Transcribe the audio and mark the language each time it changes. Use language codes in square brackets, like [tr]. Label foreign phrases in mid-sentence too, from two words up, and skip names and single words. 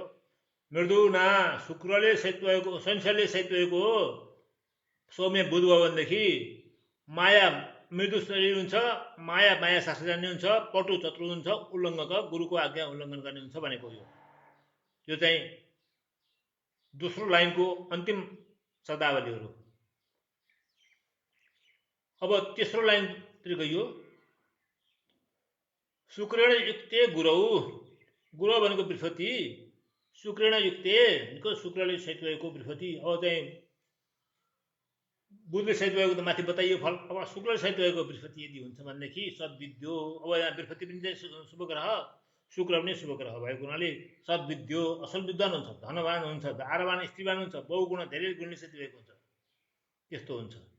[ne] मृदुना शुक्रले सहित भएको, संसारले सहित भएको सौम्य बुध भयो भनेदेखि माया मृदु शरीर हुन्छ, माया शास्त्र जान्ने हुन्छ, पटु चतुर हुन्छ, उल्लङ्घक गुरुको आज्ञा उल्लङ्घन गर्ने हुन्छ भनेको यो चाहिँ दोस्रो लाइनको अन्तिम शब्दावलीहरू। अब तेस्रो लाइनतिर गइयो। [sa] शुक्रेण युक्ते गुरौ [ne] गुरु भनेको बृहस्पति, [sa] शुक्रेण युक्ते [ne] भनेको शुक्रले सहित भएको बृहस्पति। अब चाहिँ बुधले सहित भएको त माथि बताइयो फल। अब शुक्ल सहित भएको बृहस्पति यदि हुन्छ भनेदेखि सद्विद्यो। अब यहाँ बृहस्पति पनि चाहिँ शुभ ग्रह, शुक्र पनि शुभ ग्रह भएको हुनाले सद्विद्यो, असल विद्वान हुन्छ, धनवान हुन्छ, दारवान स्त्रीवान हुन्छ, बहुगुण धेरै गुणले सहित भएको हुन्छ, त्यस्तो हुन्छ।